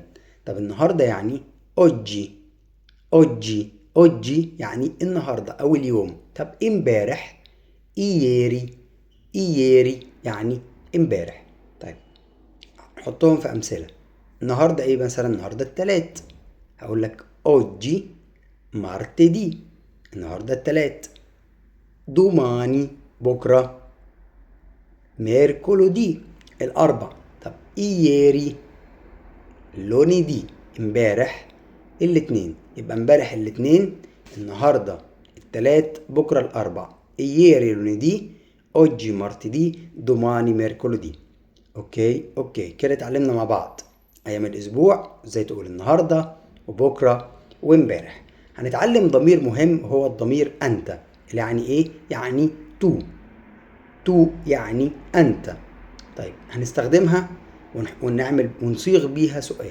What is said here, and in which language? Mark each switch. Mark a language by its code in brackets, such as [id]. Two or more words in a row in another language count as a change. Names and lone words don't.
[ar] طب النهاردة يعني [it] oggi. oggi. [ar] oggi يعني النهاردة أو اليوم. طب امبارح ieri. ieri يعني امبارح. طيب نحطهم في أمثلة. النهاردة إيه مثلا؟ النهاردة التلات، هقول لك [it] oggi martedì. [ar] النهاردة التلات. domani بكرة mercoledì الأربع. طب [it] ieri lunedì [ar] امبارح الاتنين. يبقى امبارح الاتنين، النهاردة التلات، بكرة الأربع. [it] ieri lunedì، oggi martedì، domani mercoledì. [ar] اوكي كده اتعلمنا مع بعض أيام الأسبوع، ازاي تقول النهاردة وبكرة وامبارح. هنتعلم ضمير مهم هو الضمير أنت، اللي يعني إيه؟ يعني تو. تو يعني أنت. طيب هنستخدمها ونعمل ونصيغ بيها سؤال.